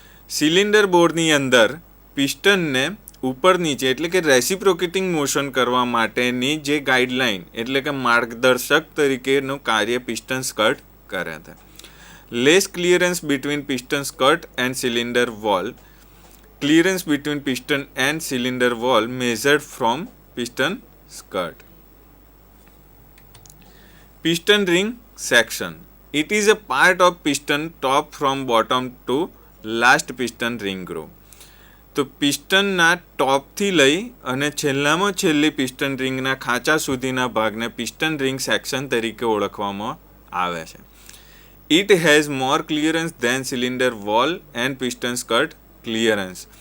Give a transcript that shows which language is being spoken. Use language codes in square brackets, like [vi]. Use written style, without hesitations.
[gu] Cylinder બોરની અંદર પિસ્ટનને ઉપર નીચે એટલે કે રેસિપ્રોકેટિંગ મોશન કરવા માટેની જે ગાઈડલાઇન એટલે કે માર્ગદર્શક તરીકેનું કાર્ય પિસ્ટન સ્કર્ટ કરે છે. [en] Less clearance between piston skirt and cylinder wall. Clearance between piston and cylinder wall measured from piston skirt. Piston ring section. It is a part of piston top from bottom to last piston ring groove. [gu] તો પિસ્ટનના ટોપથી લઈ અને છેલ્લામાં છેલ્લી piston રિંગના ખાંચા સુધીના ભાગને piston ring section તરીકે ઓળખવામાં આવે છે. [en] It has more clearance then cylinder wall and piston skirt clearance.